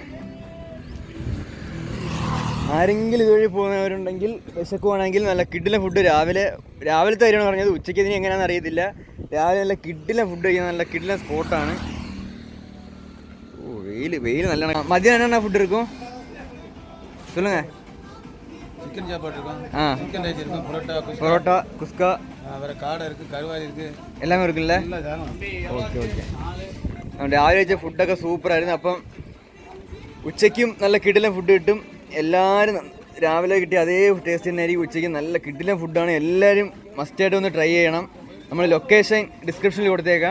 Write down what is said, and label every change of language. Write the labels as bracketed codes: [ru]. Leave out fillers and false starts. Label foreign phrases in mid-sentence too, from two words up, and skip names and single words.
[ml] ആരെങ്കിലും ഇതുവഴി പോകുന്നവരുണ്ടെങ്കിൽ വിശക്കുവാണെങ്കിൽ നല്ല കിടിലം ഫുഡ് രാവിലത്തെ കാര്യമാണ് പറഞ്ഞത്. ഉച്ചയ്ക്ക് ഇതിന് എങ്ങനെയാണെന്ന് അറിയത്തില്ല. രാവിലെ നല്ല കിടിലം ഫുഡ് കഴിക്കാൻ നല്ല കിടിലം സ്പോട്ടാണ്. ഓ വെയിൽ നല്ലോണം. മധ്യാഹ്നം എന്നാ ഫുഡ് இருக்கும்? [ta] சொல்லுங்க. சிக்கன் சாப்பாடு இருக்கும், [en] chicken rice [ta] இருக்கும், பரோட்டா, குஸ்கா, வேற காடை இருக்கு, கருவாரி இருக்கு, எல்லாமே இருக்குல்ல? [ml] ഓക്കെ. രാവിലെ വെച്ച ഫുഡൊക്കെ സൂപ്പറായിരുന്നു. അപ്പം ഉച്ചയ്ക്കും നല്ല കിടിലം ഫുഡ് കിട്ടും. എല്ലാവരും രാവിലെ കിട്ടിയ അതേ ടേസ്റ്റ് തന്നെ ആയിരിക്കും ഉച്ചയ്ക്ക്. നല്ല കിടിലം ഫുഡാണ്. എല്ലാവരും മസ്റ്റായിട്ട് ഒന്ന് ട്രൈ ചെയ്യണം. നമ്മൾ [en] location descriptionil [ml] കൊടുത്തേക്കാം.